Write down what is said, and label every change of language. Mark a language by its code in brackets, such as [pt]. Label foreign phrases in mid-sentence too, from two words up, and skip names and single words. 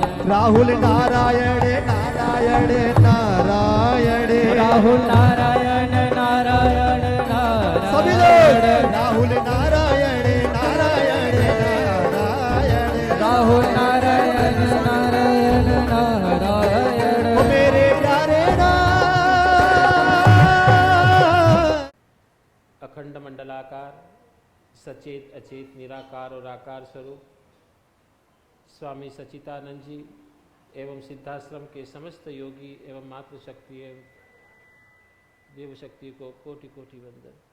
[hi] राहुल नारायण नारायण नारायण राहुल नारायण नारायण सभी नारायण लोग राहुल नारायण नारायण नारायण राहुल नारायण नारायण नारायण ओ मेरे प्यारे अखंड मंडलाकार सचेत अचेत निराकार और आकार स्वरूप स्वामी सच्चिदानंद जी एवं सिद्धाश्रम के समस्त योगी एवं मातृशक्ति एवं देव शक्ति को कोटि कोटि वंदन।